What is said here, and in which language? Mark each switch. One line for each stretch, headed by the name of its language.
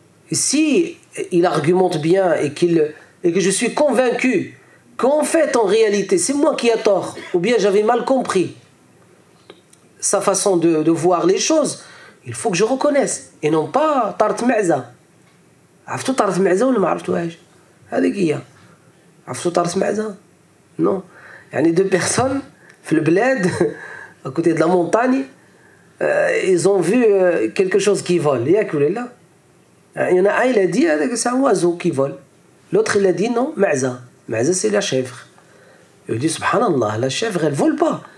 French: Et si il argumente bien et que je suis convaincu qu'en fait, en réalité, c'est moi qui ai tort, ou bien j'avais mal compris sa façon de voir les choses, il faut que je reconnaisse. Et non pas
Arabic: طارت معزة. عرفتوا طارت معزة ولا ما عرفتوهاش؟ هذيك هي. عرفتوا طارت معزة؟
French: Non.
Arabic: يعني
French: deux personnes
Arabic: في البلاد
French: à côté de la montagne, ils ont vu quelque chose qui vole.
Arabic: ياك ولا لا؟
French: Il y en a un, il a dit c'est un oiseau qui vole. L'autre, il a dit non, معزة. معزة, c'est la chèvre. Il a dit subhanallah, la chèvre, elle vole pas.